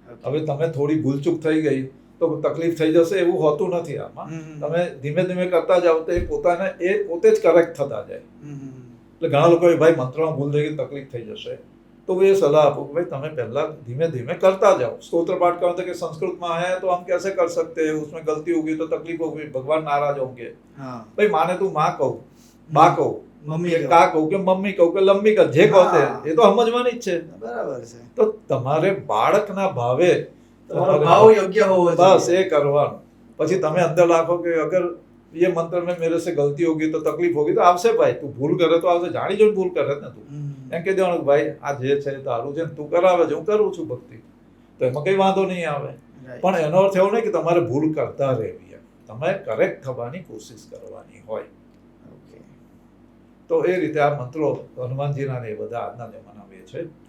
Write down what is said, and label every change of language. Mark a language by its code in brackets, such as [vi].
[gu] હવે તમે થોડી ભૂલચૂક થઈ ગઈ તો તકલીફ થઈ જશે એવું હોતું નથી. આમાં તમે ધીમે ધીમે કરતા જાઓ તો એ પોતે જ કરેક્ટ થતા જાય. એટલે ઘણા લોકો ભાઈ મંત્રમાં ભૂલ થઈ ગઈ, તકલીફ થઈ જશે, તો હું એ સલાહ આપું કે ભાઈ તમે પહેલા ધીમે ધીમે કરતા જાઓ. સ્તોત્ર પાઠ કરો તો કે સંસ્કૃતમાં હે તો [hi] હમ कैसे कर सकते हैं, उसमें गलती होगी तो तकलीफ होगी, भगवान नाराज होंगे. भाई माने [gu] તું માં કહું, બા કહું, મમ્મી કા કહું કે મમ્મી કહું કે લંબી કહું, જે કહો તે એ તો સમજવાની જ છે. બરાબર છે. તો તમારે બાળકના ભાવે ભાવ યોગ્ય હોવો જોઈએ. બસ એ કરવાનું. પછી તમે અંદર રાખો કે અગર [hi] ये मंत्र में मेरे से गलती होगी तो तकलीफ होगी, [gu] तो આવશે ભાઈ. તું ભૂલ કરે તો આવશે, જાણી જોઈને ભૂલ કરે ને તું એમ કહી દેવાનું ભાઈ આ જે છે તારું છે, તું કરાવે છે, હું કરું છું ભક્તિ, તો એમાં કઈ વાંધો નહીં આવે. પણ એનો અર્થ એવો નહીં કે તમારે ભૂલ કરતા રહેવી. તમે કરેક્ટ થવાની કોશિશ કરવાની હોય. તો એ રીતે આ મંત્રો હનુમાનજીના ને એ બધા આજના જમાનામાં છે.